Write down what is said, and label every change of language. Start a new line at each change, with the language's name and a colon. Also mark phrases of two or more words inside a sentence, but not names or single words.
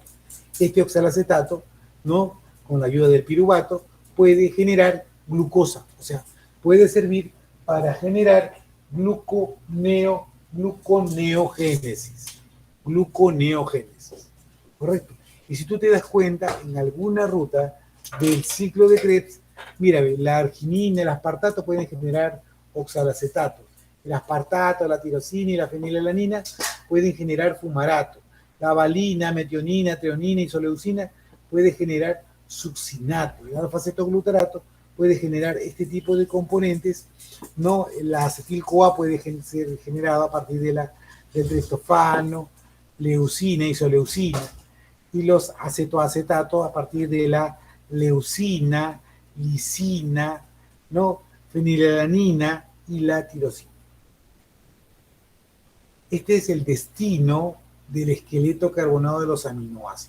Spanish: Este oxalacetato, ¿no?, con la ayuda del piruvato, puede generar glucosa, o sea, puede servir para generar gluconeogénesis, ¿correcto? Y si tú te das cuenta, en alguna ruta del ciclo de Krebs, mira, la arginina, el aspartato pueden generar oxalacetato. El aspartato, la tirosina y la fenilalanina pueden generar fumarato. La valina, metionina, treonina y isoleucina puede generar succinato. El alfa-cetoglutarato puede generar este tipo de componentes, ¿no? La acetil-CoA puede ser generada a partir del triptofano, leucina, isoleucina, y los acetoacetatos a partir de la leucina, lisina, ¿no?, fenilalanina y la tirosina. Este es el destino del esqueleto carbonado de los aminoácidos.